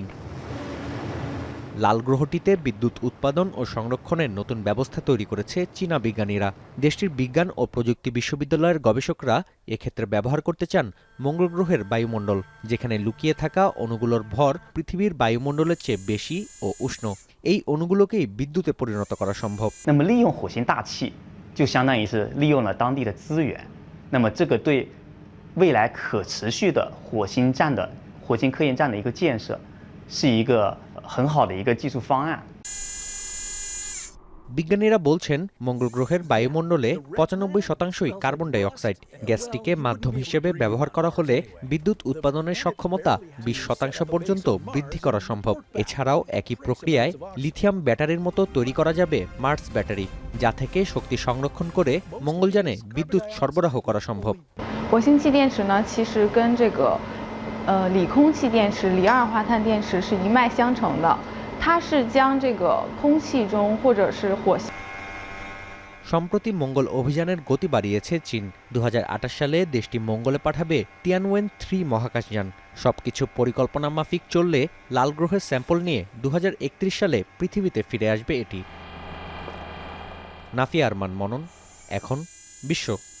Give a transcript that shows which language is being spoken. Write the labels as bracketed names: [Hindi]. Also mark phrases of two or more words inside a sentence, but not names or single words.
[Bangla] লাল গ্রহটিতে বিদ্যুৎ উৎপাদন ও সংরক্ষণের নতুন ব্যবস্থা তৈরি করেছে চীনা বিজ্ঞানীরা। দেশটির বিজ্ঞান ও প্রযুক্তি বিশ্ববিদ্যালয়ের গবেষকরা এক্ষেত্রে ব্যবহার করতে চান মঙ্গল গ্রহের বায়ুমণ্ডল, যেখানে লুকিয়ে থাকা অণুগুলোর ভর পৃথিবীর বায়ুমণ্ডলের চেয়ে বেশি ও উষ্ণ। এই অণুগুলোকেই বিদ্যুতে পরিণত করা সম্ভব। [Chinese] 利用火星大气就相当于是利用了当地的资源，那么这个对未来可持续的火星站的火火星科研站的一个建设，是一个很好的一个技术方案。 [Bangla] বিজ্ঞানীরা বলছেন মঙ্গল গ্রহের বায়ুমণ্ডলে 95% [English] carbon dioxide. [Bangla] গ্যাসটিকে মাধ্যম হিসেবে ব্যবহার করা হলে বিদ্যুৎ উৎপাদনের সক্ষমতা 20% পর্যন্ত বৃদ্ধি করা সম্ভব। এছাড়াও একই প্রক্রিয়ায় লিথিয়াম ব্যাটারির মতো তৈরি করা যাবে [English] Mars battery, [Bangla] যা থেকে শক্তি সংরক্ষণ করে মঙ্গলযানে বিদ্যুৎ সরবরাহ করা সম্ভব। [Chinese] 火星气电池呢，其实跟这个锂空气电池、锂二氧化碳电池是一脉相承的。它是将这个空气中或者是火星。 [Bangla] সম্প্রতি মঙ্গল অভিযানের গতি বাড়িয়েছে চীন। 2028 সালে দেশটি মঙ্গলে পাঠাবে টিয়ানওয়েন 3 মহাকাশযান। সবকিছু পরিকল্পনা মাফিক চললে লাল গ্রহের স্যাম্পল নিয়ে 2031 সালে পৃথিবীতে ফিরে আসবে এটি। নাফিয়া আরমান মনন, এখন বিশ্ব।